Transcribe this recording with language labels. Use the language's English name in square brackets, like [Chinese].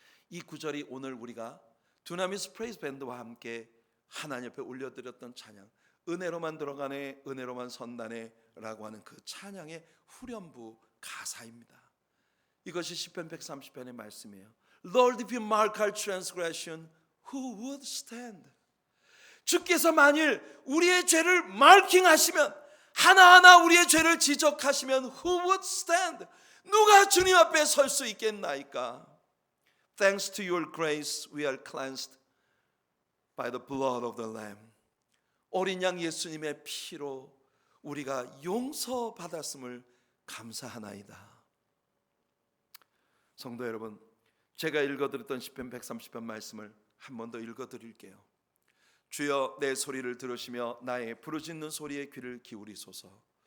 [Korean] 이 구절이 오늘 우리가 두나미스 프레이즈 밴드와 함께 하나님 옆에 올려드렸던 찬양 은혜로만 들어가네 은혜로만 선다네 라고 하는 그 찬양의 후렴부 가사입니다. 이것이 시편 130편의 말씀이에요. [English] Lord, if you mark our transgression, who would stand? [Korean] 주께서 만일 우리의 죄를 마킹하시면 하나하나 우리의 죄를 지적하시면 [English] who would stand? [Korean] 누가 주님 앞에 설 수 있겠나이까? [English] Thanks to your grace we are cleansed by the blood of the Lamb. [Korean] 어린 양 예수님의 피로 우리가 용서받았음을 감사하나이다. 성도 여러분, 제가 읽어드렸던 시편 130편 말씀을 한 번 더 읽어드릴게요. 주여 내 소리를 들으시며 나의 부르짖는 소리에 귀를 기울이소서.